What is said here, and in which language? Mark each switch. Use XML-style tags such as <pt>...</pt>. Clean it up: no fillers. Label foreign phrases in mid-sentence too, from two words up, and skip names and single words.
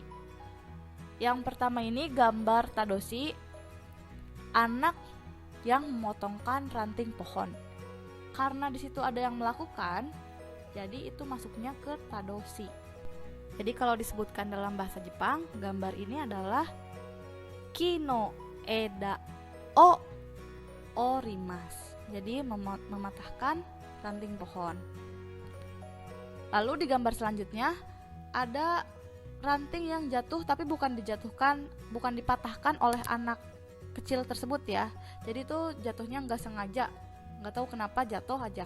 <id>Yang pertama ini gambar tadoshi, anak yang memotongkan ranting pohon. Karena di situ ada yang melakukan, jadi itu masuknya ke tadoshi. Jadi kalau disebutkan dalam bahasa Jepang, gambar ini adalah</id> <ja>kino eda o orimas.</ja> <id>Jadi mematahkan ranting pohon. Lalu di gambar selanjutnya ada ranting yang jatuh tapi bukan dipatahkan oleh anak kecil tersebut ya. Jadi itu jatuhnya nggak sengaja, nggak tahu kenapa jatuh aja.</id>